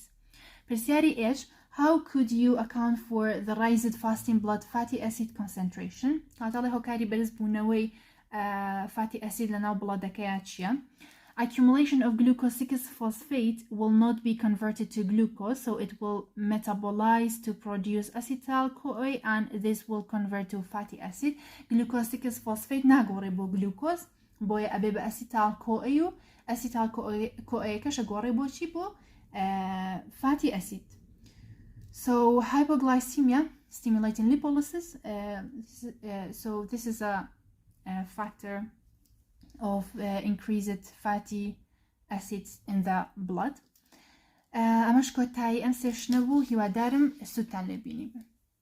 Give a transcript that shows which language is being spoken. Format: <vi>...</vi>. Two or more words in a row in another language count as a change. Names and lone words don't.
<ckb>پرسیاری</ckb> <en>H how could you account for the raised fasting blood fatty acid concentration</en> <ckb>کاتەڵێ هۆکاری بەرز بوونەوەی</ckb> <en>fatty acid</en> <ckb>لەناو بڵەدەکەیە چییە؟</ckb> <en>accumulation of glucose-6 phosphate will not be converted to glucose so it will metabolize to produce acetyl-CoA and this will convert to fatty acid. glucose-6 phosphate</en> <ckb>ناگۆڕێ بۆ glucose بۆیە ئەبێ بە acetyl-CoA و acetyl-CoA کەشە گۆڕێ بۆ چی بۆ</ckb> <en>fatty acid. so hypoglycemia stimulating lipolysis so this is a factor of increased fatty acids in the blood.</en> <ckb>ئەمەش کۆتایی ئەم سێشنە بوو هیوادارم سوودتان لێ بینی بن.</ckb>